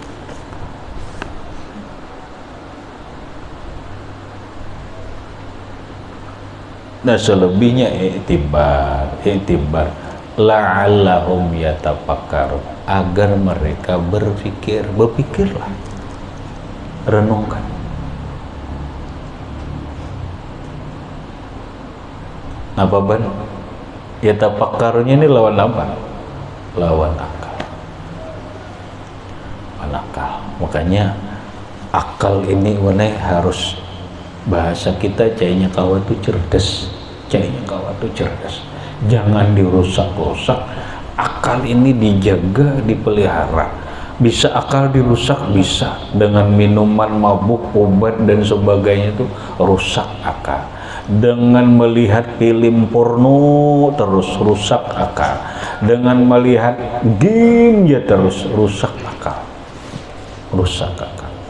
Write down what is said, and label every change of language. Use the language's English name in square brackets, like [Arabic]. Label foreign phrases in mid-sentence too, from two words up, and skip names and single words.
[Indonesian] Nah selebihnya i'tibar [Arabic] لعلهم يتفكرون, [Indonesian] agar mereka berpikir. Berpikirlah, renungkan. Apa ban? Yatafakkarunnya ini lawan apa? Lawan akal. Lawan akal. Makanya akal ini harus, bahasa kita cainya kawan itu cerdas, cainya kawan itu cerdas, jangan dirusak-rusak. Akal ini dijaga, dipelihara. Bisa akal dirusak, bisa dengan minuman mabuk, obat dan sebagainya, itu rusak akal. Dengan melihat film porno terus rusak akal, dengan melihat game ya terus rusak akal, rusak akal.